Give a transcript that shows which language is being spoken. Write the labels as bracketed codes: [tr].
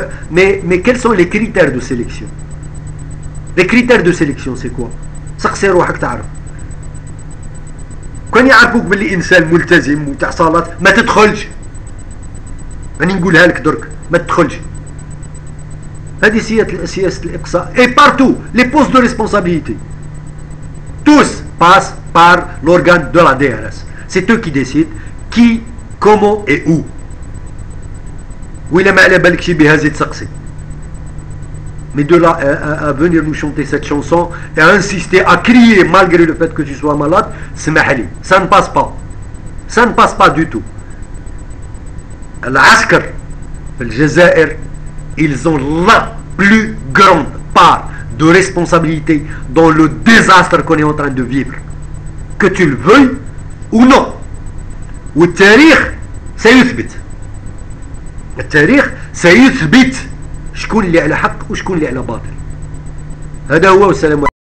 [fr] Mais quels sont les critères de sélection? Les critères de sélection c'est quoi? [ar] سقسي روحك تعرف. كون يعرفوك باللي انسان ملتزم وتاع صلاه ما تدخلش. راني نقولها لك درك ما تدخلش. هذه سياسة الإقصاء. [fr] Et partout, les postes de responsabilité, tous passent par l'organe de la DRS. C'est eux qui décident qui, comment et où. [ar] وإلا ما على بالك شي بها زيد سقسي. [fr] Mais de là à venir nous chanter cette chanson et à insister, à crier malgré le fait que tu sois malade, [ar] سمح [fr] ça ne passe pas. Ça ne passe pas du tout. [ar] العسكر في الجزائر, [fr] ils ont la plus grande part de responsabilité dans le désastre qu'on est en train de vivre, que tu le veuilles ou non. [ar] والتاريخ سيثبت. التاريخ سيثبت شكون اللي على حق وشكون اللي على باطل. هذا هو. والسلام عليكم.